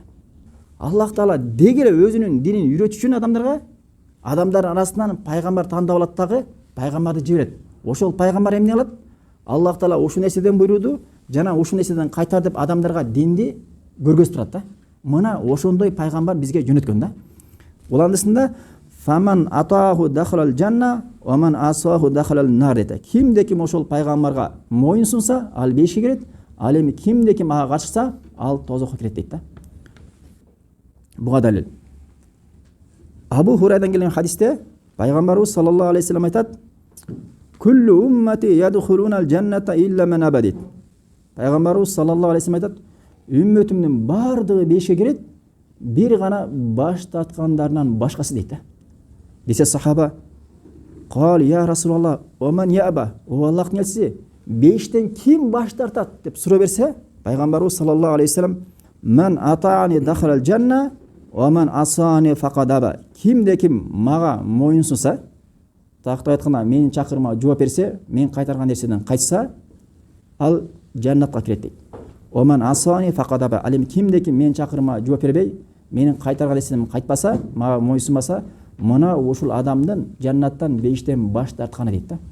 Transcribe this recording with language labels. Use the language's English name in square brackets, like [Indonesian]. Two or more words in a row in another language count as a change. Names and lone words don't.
[Kyrgyz] Аллах Таала дегеле өзүнүн динин үйрөтүш үчүн адамдар арасынан пайгамбар тандап алат дагы, пайгамбарды жиберет. Ошол пайгамбар эмне кылат? Аллах Таала ушул нерседен буйруду, жана ушул нерседен кайтар деп адамдарга динди көргөзүп турат да. Мына ошондой пайгамбар бизге жөнөткөн да. Уландысында [Arabic] فمن أطاعه دخل الجنة ومن عصاه دخل النار [Kyrgyz] дейт. Кимде ким ошол пайгамбарга моюн сунса, ал бешикке кирет, ал эми кимде ким ага качса, ал тозокко кирет дейт да. Буга далил. Абу Хурайрадан келген хадисте пайгамбарыбыз [Arabic] صلى الله عليه وسلم [Kyrgyz] айтат: [Arabic] "كل أمتي يدخلون الجنة إلا من أبى" [Kyrgyz] дейт. Пайгамбарыбыз [Arabic] صلى الله عليه وسلم [Kyrgyz] айтат: "Үммөтүмдүн бардыгы бешикке кирет, бир гана баш тарткандарынан башкасы" дейт да. Десе сахаба: [Arabic] "قال يا رسول الله ومن يأبى?" [Kyrgyz] О Аллахтын элчиси, бештен ким баш тартат деп суроо берсе, пайгамбарыбыз [Arabic] صلى الله عليه وسلم: "من أطاعني دخل الجنة ومن عصاني فقد أبى." [Kyrgyz] Кимде ким мага моюн сунса, тактап айтканда менин чакырыма жооп берсе, мен кайтарган нерседен кайтса, ал жаннатка кирет дейт. [Arabic] ومن عصاني فقد أبى. [Kyrgyz] Ал эми кимде ким менин чакырыма жооп бербей, менин кайтарган нерседен кайтпаса, мага моюнсунбаса, мына ушул адамдын жаннаттан бештен баш тартканы дейт да.